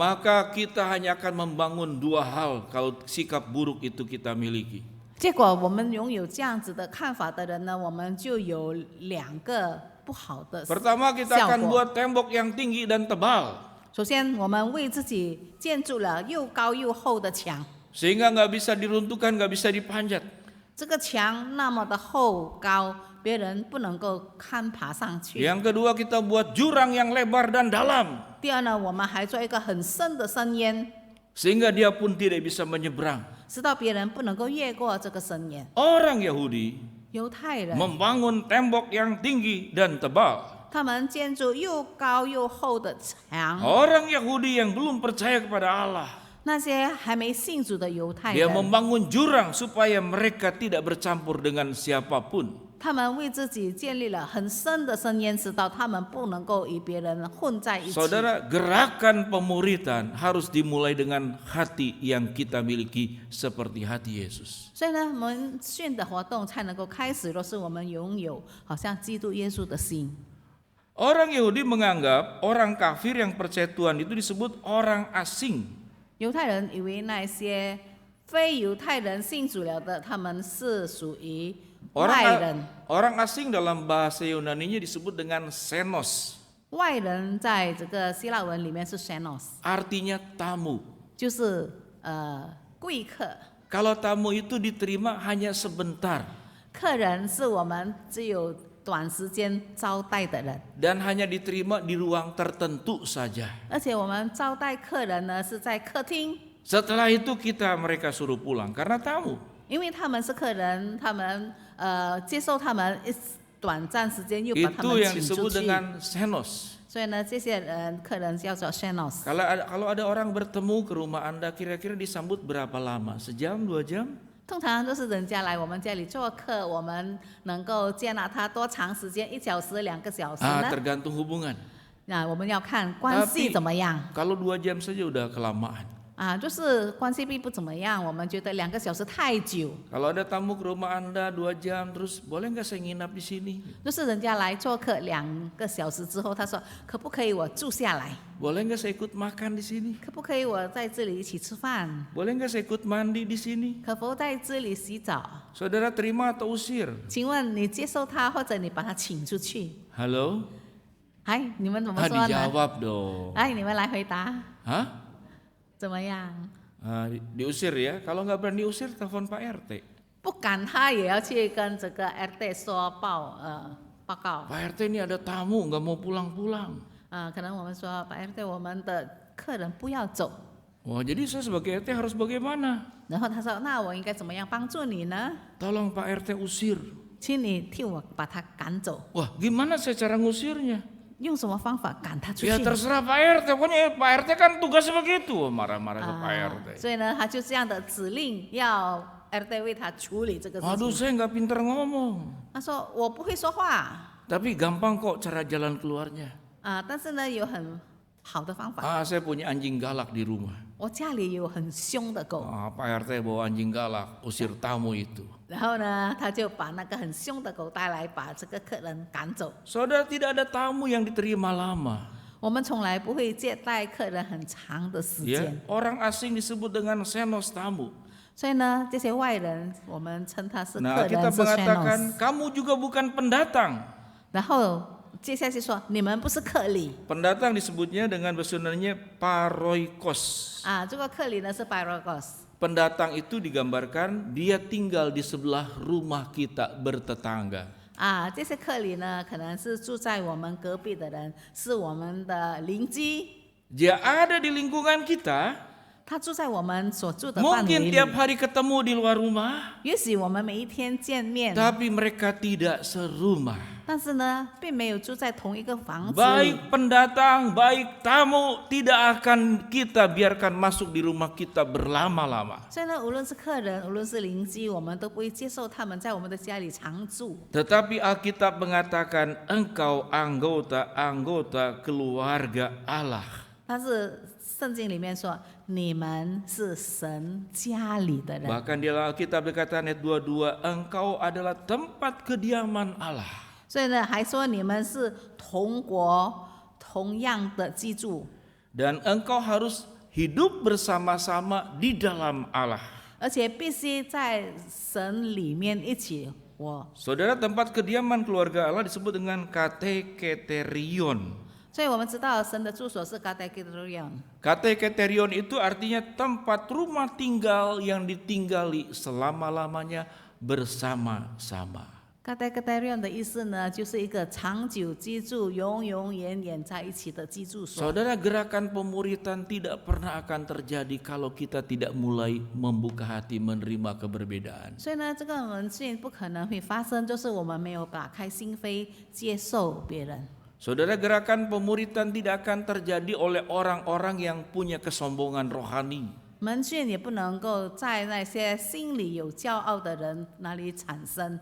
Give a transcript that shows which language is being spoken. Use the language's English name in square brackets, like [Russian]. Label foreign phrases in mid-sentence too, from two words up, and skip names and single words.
[Indonesian] Maka kita hanya akan membangun dua hal kalau sikap buruk itu kita miliki. [Chinese] 结果我们拥有这样子的看法的人呢，我们就有两个不好的 [Indonesian] Pertama, kita [Chinese] 效 [Indonesian] akan [Chinese] 果。 [Indonesian] buat tembok yang tinggi dan tebal. [Chinese] 首先，我们为自己建筑了又高又厚的墙， [Indonesian] Sehingga nggak bisa diruntuhkan, nggak bisa dipanjat. [Chinese] 这个墙那么的厚高，别人不能够攀爬上去。 [Indonesian] Yang kedua, kita buat jurang yang lebar dan dalam. [Chinese] 第二呢，我们还做一个很深的深渊， [Indonesian] Sehingga dia pun tidak bisa menyeberang. [Chinese] 使到别人不能够越过这个深渊。 [Indonesian] Orang Yahudi [Chinese] 犹太人， [Indonesian] membangun tembok yang tinggi dan tebal. [Chinese] 他们建筑又高又厚的墙。 [Indonesian] Orang Yahudi yang belum percaya kepada Allah, [Chinese] 那些还没信主的犹太 [Indonesian] dia [Chinese] 人， [Indonesian] membangun jurang supaya mereka tidak bercampur dengan siapapun. [Chinese] 他们为自己建立了很深的深渊，直到他们不能够与别人混在一起。 [Indonesian] Saudara, gerakan pemuridan harus dimulai dengan hati yang kita miliki seperti hati Yesus. [Chinese] 所以呢，门训的活动才能够开始。若是我们拥有好像基督耶稣的心， [Indonesian] Orang Yahudi menganggap orang kafir yang percaya Tuhan itu disebut orang asing. [Chinese] 犹太人以为那些非犹太人信主了的，他们是属于外人。 [Indonesian] Orang asing dalam bahasa Yunani-nya disebut dengan xenos, [Chinese] 外人在这个希腊文里面是 xenos， [Indonesian] artinya tamu. [Chinese] 就是贵客。 [Indonesian] Kalau tamu itu diterima hanya sebentar [Chinese] 客人是我们只有短时间招待的人， [Indonesian] dan hanya diterima di ruang tertentu saja. [Chinese] 而且我们招待客人呢是在客厅， [Indonesian] Setelah itu mereka suruh pulang karena tamu. [Chinese] 因为他们是客人，他们接受他们短暂时间又把他 [Indonesian] Itu [Chinese] 们 [Indonesian] yang [Chinese] 请出 [Indonesian] disebut [Chinese] 去， [Indonesian] dengan xenos. [Chinese] 所以呢，这些客人叫做 xenos。 [Indonesian] Kalau ada orang bertemu ke rumah Anda, kira-kira disambut berapa lama? Sejam, 2 jam? [Chinese] 通常都是人家来我们家里做客，我们能够接纳他多长时间？1小时、2个小时呢？ [Indonesian] Tergantung hubungan. [Chinese] 那我们要看关系怎么样 [Indonesian] Kalau 2 jam saja udah kelamaan. [Chinese] 啊，就是关系并不怎么样，我们觉得2个小时太久。 [Indonesian] Kalau ada tamu ke rumah Anda 2 jam, terus boleh nggak saya nginap di sini? [Chinese] 就是人家来做客2个小时之后，他说可不可以我住下来？ [Indonesian] Boleh nggak saya ikut makan di sini? [Chinese] 可不可以我在这里一起吃饭？ [Indonesian] Boleh nggak saya ikut mandi di sini? [Chinese] 可否在这里洗澡？ [Indonesian] Saudara terima atau usir? [Chinese] 请问你接受他，或者你把他请出去？ [Indonesian] Halo? [Chinese] 哎，你们怎么说呢？ [Indonesian] Dijawab dong. [Chinese] 哎，你们来回答， Hah? 怎么样？ [Indonesian] Diusir ya. Kalau nggak berani diusir, telepon Pak RT. [Chinese] 不敢，他也要去跟这个 RT 说报告。 [Indonesian] Pak RT ini ada tamu nggak mau pulang-pulang. [Chinese] 可能我们说把 RT 我们的客人不要走。 [Indonesian] Wah, jadi saya sebagai RT harus bagaimana? [Chinese] 然后他说，那我应该怎么样帮助你呢？ [Indonesian] Tolong Pak RT usir. [Chinese] 请你替我把他赶走。 [Indonesian] Wah, gimana saya cara ngusirnya? [Chinese] 用什么方法赶他出去？ [Indonesian] Ya terserah Pak RT, pokoknya Pak RT kan tugasnya begitu. Marah-marah ke Pak RT. [Chinese] 所以呢，他就这样的指令要 RT 为他处理这个事 [Indonesian] Aduh, [Chinese] 情。 [Indonesian] saya nggak pinter ngomong. [Chinese] 他说我不会说话 [Indonesian] Tapi gampang kok cara jalan keluarnya. [Chinese] 但是呢有很好的方法。 [Indonesian] Saya punya anjing galak di rumah. [Chinese] 我家里有很凶的狗， [Indonesian] Pak RT bawa anjing galak, usir tamu itu. [Chinese] 然后呢，他就把那个很凶的狗带来，把这个客人赶走。 [Indonesian] Saudara, tidak ada tamu yang diterima lama. [Chinese] 我们从来不会接待客人很长的时 [Indonesian] Ya, [Chinese] 间， [Indonesian] orang asing disebut dengan xenos tamu. [Chinese] 所以呢，这些外人我们称他是 [Indonesian] Nah, [Chinese] 客 [Indonesian] kita [Chinese] 人，是 [Indonesian] mengatakan [Chinese] shenos。 [Indonesian] kamu juga bukan pendatang. [Chinese] 然后接下去说你们不是客里 [Indonesian] Pendatang disebutnya dengan bahasa Yunaninya paroikos. [Chinese] 啊，这个客里呢是 Pyrokos。 [Indonesian] Pendatang itu digambarkan dia tinggal di sebelah rumah kita bertetangga. [Chinese] 啊，这些客里呢，可能是住在我们隔壁的人，是我们的邻居， [Indonesian] Dia ada di lingkungan kita, [Chinese] 他住在我们所住的范围 [Indonesian] mungkin [Chinese] 里。 [Indonesian] tiap hari ketemu di luar rumah, [Chinese] 也许我们每一天见面， [Indonesian] tapi mereka tidak serumah. [Chinese] 但是呢，并没有住在同一个房子里。 [Indonesian] Baik pendatang, baik tamu, tidak akan kita biarkan masuk di rumah kita berlama-lama. [Chinese] 所以呢，无论是客人，无论是邻居，我们都不会接受他们在我们的家里常住。 [Indonesian] Tetapi Alkitab mengatakan engkau anggota keluarga Allah. [Chinese] 但是圣经里面说，你们是神家里的人。 [Indonesian] Bahkan di dalam Alkitab dikatakan ayat 22, engkau adalah tempat kediaman Allah. [Chinese] 所以呢，还说你们是同国同样的居住， [Indonesian] Dan engkau harus hidup bersama-sama di dalam Allah. [Chinese] 而且必须在神里面一起活。 [Indonesian] Saudara, tempat kediaman keluarga Allah disebut dengan kateketerion. [Chinese] 所以我们知道神的住所是 Kateketerion。 [Indonesian] Kateketerion itu artinya tempat rumah tinggal yang ditinggali selama-lamanya bersama-sama. [Chinese] Kateketerion 的意思呢，就是一个长久居住、永永远远在一起的居住所。 [Indonesian] Saudara, gerakan pemuritan tidak pernah akan terjadi kalau kita tidak mulai membuka hati menerima keberbedaan. [Chinese] 所以呢，这个门训不可能会发生，就是我们没有打开心扉接受别人。 [Indonesian] Saudara, gerakan pemuritan tidak akan terjadi oleh orang-orang yang punya kesombongan rohani. [Chinese] 门训也不能够在那些心里有骄傲的人那里产生。